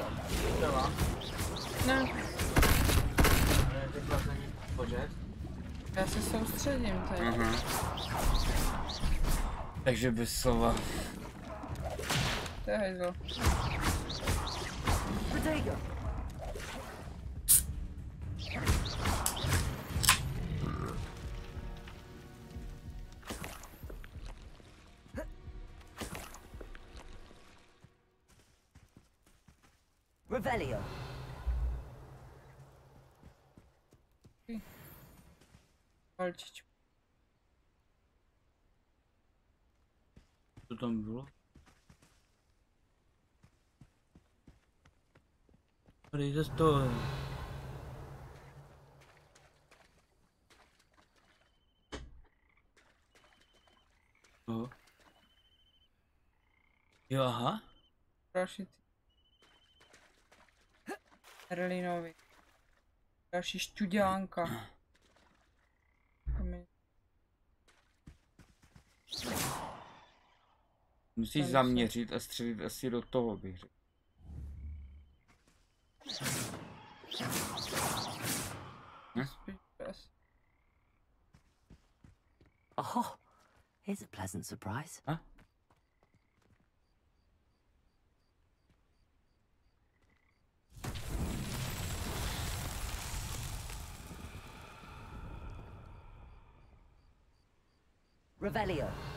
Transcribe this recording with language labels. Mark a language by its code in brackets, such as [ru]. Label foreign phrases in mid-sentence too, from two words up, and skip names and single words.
[cs] Třeba. Ne. Řekla jsem pořád. Já se soustředím teď. Takže bez slova. To je hejzlo. Protego. Revelio. Palčičku. Co tam bylo? Dejte to. No. Jo, aha. Další ty. Erlinovi. Další šťuďánka. Musíš zaměřit a střelit asi do toho, bych řekl. [en] Oh, here's a pleasant surprise. Huh? [cs] Revelio.